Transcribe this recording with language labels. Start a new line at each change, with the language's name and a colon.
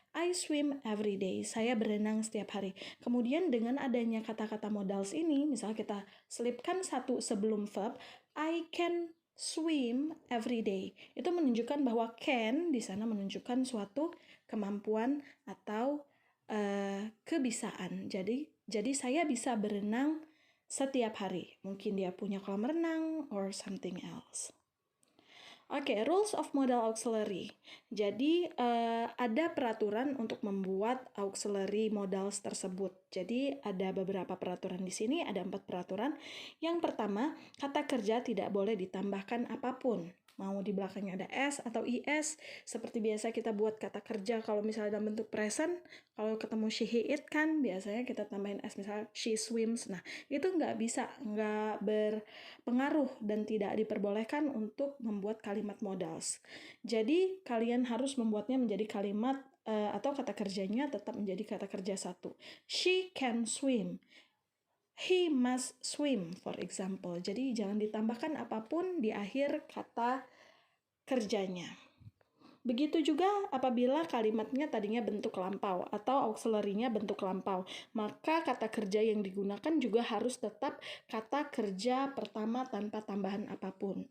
English: I swim every day,
Indonesian: saya berenang setiap hari. Kemudian dengan adanya kata-kata modals ini, misalnya kita selipkan satu sebelum verb,
English: I can swim every day.
Indonesian: Itu menunjukkan bahwa can di sana menunjukkan suatu kemampuan atau kebisaan. Jadi saya bisa berenang setiap hari. Mungkin dia punya kolam renang
English: or something else. Oke, rules of modal auxiliary.
Indonesian: Jadi ada peraturan untuk membuat auxiliary modals tersebut. Jadi ada beberapa peraturan di sini, ada 4 peraturan. Yang pertama, kata kerja tidak boleh ditambahkan apapun. Mau di belakangnya ada S atau IS, seperti biasa kita buat kata kerja kalau misalnya dalam bentuk present, kalau ketemu she, he, it kan biasanya kita tambahin S, misalnya
English: she swims.
Indonesian: Nah, itu nggak bisa, nggak berpengaruh dan tidak diperbolehkan untuk membuat kalimat modals. Jadi, kalian harus membuatnya menjadi kalimat atau kata kerjanya tetap menjadi kata kerja satu.
English: She can swim. He must swim, for example.
Indonesian: Jadi jangan ditambahkan apapun di akhir kata kerjanya. Begitu juga apabila kalimatnya tadinya bentuk lampau atau auxiliary-nya bentuk lampau, maka kata kerja yang digunakan juga harus tetap kata kerja pertama tanpa tambahan apapun.